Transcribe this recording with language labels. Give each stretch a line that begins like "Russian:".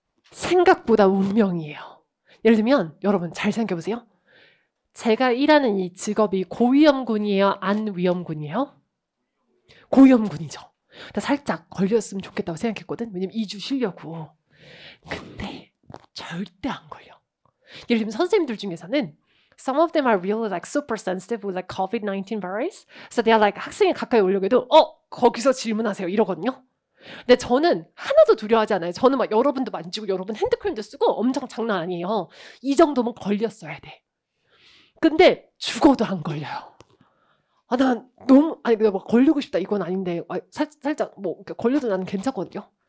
Korean: 생각보다 운명이에요. 예를 들면 여러분 잘 생각해보세요. 제가 일하는 이 직업이 고위험군이에요? 안 위험군이에요? 고위험군이죠. 나 살짝 걸렸으면 좋겠다고 생각했거든. 왜냐면 2주 쉬려고. 근데 절대 안 걸려. 예를 들면 선생님들 중에서는
English: some of them are really like super sensitive with like COVID-19 virus. So they are like
Korean: 학생이 가까이 오려고 해도 거기서 질문하세요 이러거든요. 근데 저는 하나도 두려워하지 않아요. 저는 막 여러분도 만지고 여러분 핸드크림도 쓰고 엄청 장난 아니에요. 이 정도면 걸렸어야 돼. 근데 죽어도 안 걸려요. 아, 난 너무 아니 내가 막 걸리고 싶다 이건 아닌데 살짝 뭐 걸려도 나는 괜찮거든요.